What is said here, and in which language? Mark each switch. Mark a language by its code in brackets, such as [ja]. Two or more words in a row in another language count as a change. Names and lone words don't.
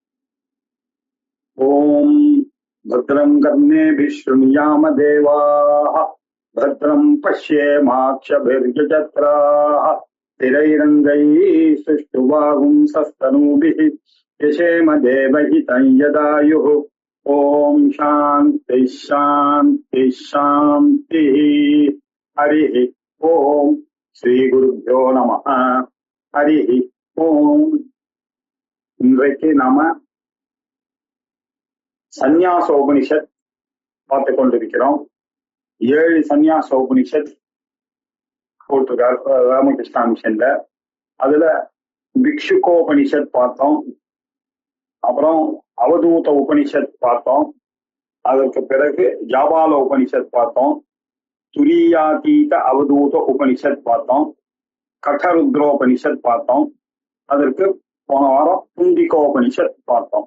[sa] ओम भद्रं कर्णेभिः शृणुयाम देवाः भद्रं पश्येमाक्षभिर्यजत्राः स्थिरैरङ्गैः सुष्ठुवागुंसस्तनूभिः यशेम देवहितं यदायुः। ओम शान्ति शान्ति शान्तिः। हरिः ओम श्री गुरुभ्यो नमः। हरिः ओम। [ta] இன்றைக்கு நாம சந்நியாச உபனிஷத் பார்த்து கொண்டிருக்கிறோம். 7 சந்நியாச உபனிஷத் போட்டிருக்கார் ராமகிருஷ்ணா மிஷன்ல. அதுல பிக்ஷுகோபனிஷத் பார்த்தோம், அப்புறம் அவதூத உபனிஷத் பார்த்தோம், அதற்கு பிறகு ஜாபால உபனிஷத் பார்த்தோம், துரியாதீத அவதூத உபனிஷத் பார்த்தோம், கட்டருத்ரோபனிஷத் பார்த்தோம், அதற்கு போன வாரம் புந்திகோபனிஷத் பார்த்தோம்.